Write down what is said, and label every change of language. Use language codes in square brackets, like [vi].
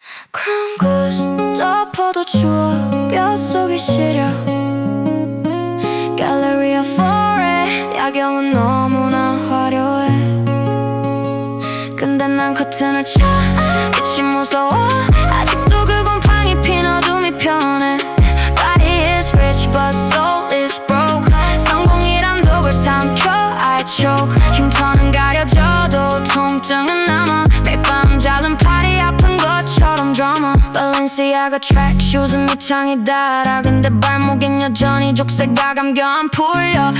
[ko] 그런 곳 덮어도 추워 뼛속이 시려. Galleria Foret 야경은 너무나 화려해. 근데 난 커튼을 쳐 빛이 무서워. 아직도 그 곰팡이 핀 어둠이 편해. [en] Body is rich but soul is broke. [ko] 성공이란 독을 삼켜 [en] I choke. [ko] 흉터는 가려져도 통증은 남아. 매일 밤 작은 팔이 아픈 것처럼 [en] drama. [ko] Balenciaga track shoes은 밑창이 달아. 근데 발목엔 여전히 족쇄가 감겨 안 풀려.